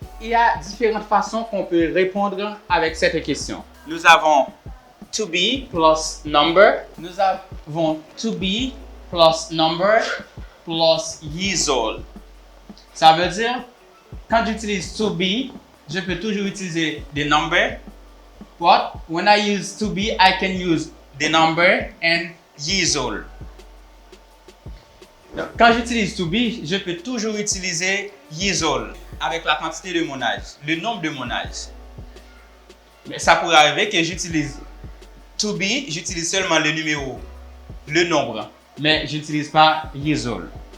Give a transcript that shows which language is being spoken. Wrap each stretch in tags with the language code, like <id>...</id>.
<fr>Il y a différentes façons qu'on peut répondre avec cette question. Nous avons to be plus number. Nous avons to be plus number plus years old. Ça veut dire, quand j'utilise to be, je peux toujours utiliser des numbers.</fr> <en>But when I use to be, I can use the number and years old.</en> <fr>Donc, quand j'utilise to be, je peux toujours utiliser years old avec la quantité de mon âge, le nombre de mon âge. Mais ça pourrait arriver que j'utilise to be, j'utilise seulement le numéro, le nombre, mais je n'utilise pas years old.</fr>